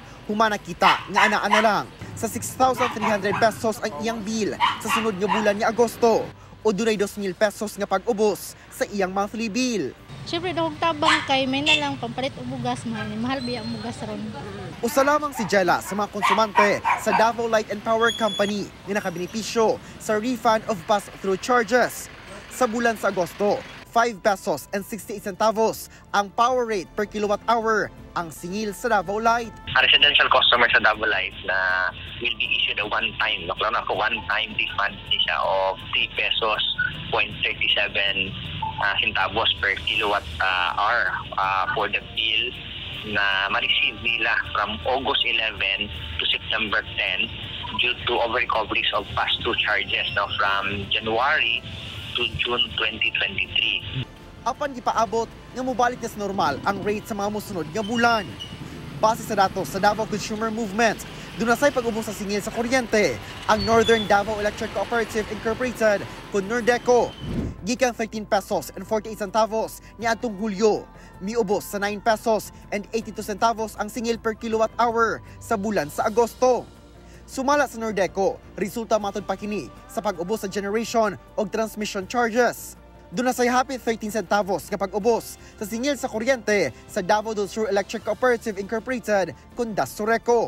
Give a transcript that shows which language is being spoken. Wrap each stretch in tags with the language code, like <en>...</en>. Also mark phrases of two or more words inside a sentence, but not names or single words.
<ceb>Humana kita nga ana-ana lang sa 6,300 pesos ang iyang bill sa sunod nga bulan ni Agosto o dunay 2,000 pesos nga pag-ubos sa iyang</ceb> <en>monthly bill.</en> <ceb>Siyempre, dahog tabang kay may na lang pampalit o bugas, mahal biya ang bugas ron. Usa lamang si Jela sa mga konsumante sa Davao Light and Power Company na nakabenepisyo sa</ceb> <en>refund of pass-through charges.</en> <ceb>Sa bulan sa Agosto, 5 pesos and 68 centavos ang</ceb> <en>power rate per kilowatt hour</en> <ceb>ang singil sa Davao Light.</ceb> <en>A residential customer sa Davao Light na will be issued a one-time refund siya of 3 pesos 0.37 centavos per kilowatt hour for the bill</en> <ceb>na ma-receive nila</ceb> <en>from August 11 to September 10 due to over-recoveries of pass-through charges from January to June 2023.</en> <ceb>Apan gipaabot nga mobalik na sa normal ang rate sa mga musunod nga bulan. Base sa datos sa Davao Consumer Movement, dunasay pag-ubos sa singil sa kuryente ang Northern Davao Electric Cooperative Incorporated kun Nordeco. Gikan 13 pesos and 48 centavos niadtong Hulyo, miubos sa 9 pesos and 82 centavos ang singil</ceb> <en>per kilowatt hour</en> <ceb>sa bulan sa Agosto. Sumala sa Nordeco, resulta matud pa kini sa pag-ubos sa generation o</ceb> <en>transmission charges.</en> <ceb>Dunasay hapit 13 centavos nga pag-ubos sa singil sa kuryente sa Davao del Sur Electric Cooperative Incorporated kun Dastoreco.</ceb>